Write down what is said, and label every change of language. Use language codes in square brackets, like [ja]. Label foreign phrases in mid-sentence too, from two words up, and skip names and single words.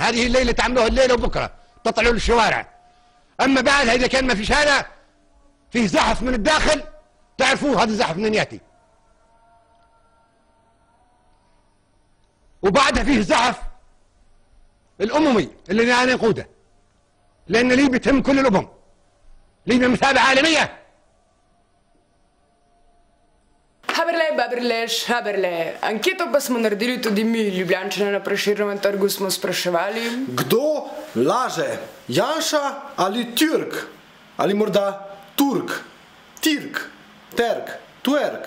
[ar] هذه الليله تعملوها الليله وبكره تطلعوا للشوارع. اما بعدها اذا كان ما فيش هذا فيه زحف من الداخل تعرفوه هذا الزحف من ياتي وبعدها فيه زحف الأممي اللي أنا نقوده لأن ليبيا تهم كل الأمم. ليبيا مثابة عالمية. [sl] Haberle. Anketo pa smo naredili tudi mi, Ljubljančane na Prešernovem trgu smo spraševali. Kdo laže? Janša ali Türk? Ali morda Turk? Tirk? Terk? Tuerk?